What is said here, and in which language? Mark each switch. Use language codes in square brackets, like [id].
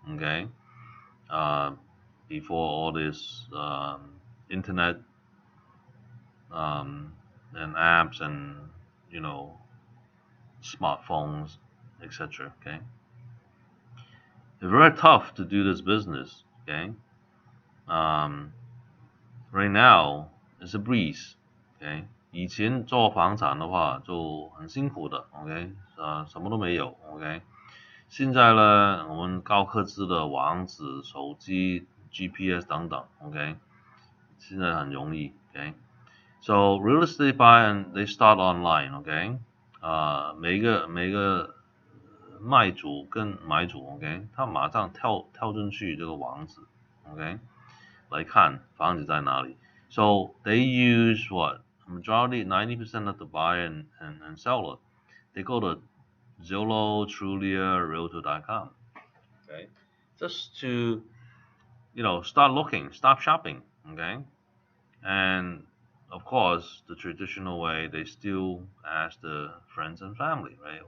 [en] Okay, uh, before all this internet and apps and you know smartphones, etc. Okay, it's very tough to do this business. Okay, um, right now it's a breeze. [zh] OK，以前做房产的话就很辛苦的，OK，什么都没有，OK。现在呢，我们高科技的网址、手机、GPS 等等，OK，现在很容易，OK。 [en] So real estate buy and they start online， [zh] OK，每个卖主跟买主，OK，他马上跳进去这个网址，OK，来看房子在哪里。 [en] So they use what? Majority, 90% of the buyer and seller, they go to Zillow, Trulia, Realtor.com. Okay, just to start looking, start shopping. Okay, and of course, the traditional way, they still ask the friends and family, right?